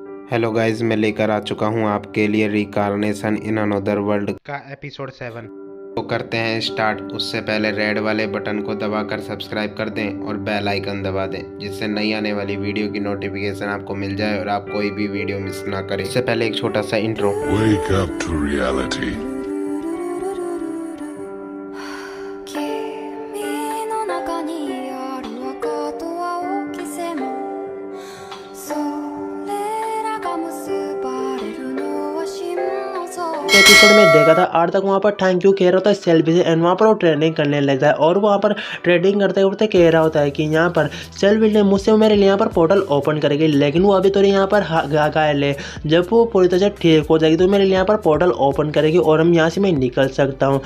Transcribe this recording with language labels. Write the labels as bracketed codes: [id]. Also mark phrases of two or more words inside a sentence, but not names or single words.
[hi] हेलो गाइस, मैं लेकर आ चुका हूँ आपके लिए रिकार्नेशन इन अनदर वर्ल्ड का एपिसोड 7। तो करते हैं स्टार्ट। उससे पहले रेड वाले बटन को दबाकर सब्सक्राइब कर दें और [en] bell icon [hi] दबा दें, जिससे नई आने वाली वीडियो की नोटिफिकेशन आपको मिल जाए और आप कोई भी वीडियो मिस ना करें। इससे पहले एक छोटा सा इंट्रो। [en] Wake up to reality. [ja] 君の中にある赤と青き線それらが結ばれるのは真の像 [hi] एपिसोड में देखा था आर तक वहाँ पर [en] thank you [hi] कह रहा होता है सेल्फी से एंड वहाँ पर वो ट्रेडिंग करने लगता है और वहाँ पर ट्रेडिंग करते करते कह रहा होता है कि यहाँ पर सेल्फी ने मुझसे मेरे लिए यहाँ पर [en] portal open [hi] करेगी, लेकिन वो अभी तो यहाँ पर घायल है। जब वो पूरी तरह से ठीक हो जाएगी तो मेरे लिए यहाँ पर [en] portal open [hi] करेगी और हम यहाँ से मैं निकल सकता हूँ।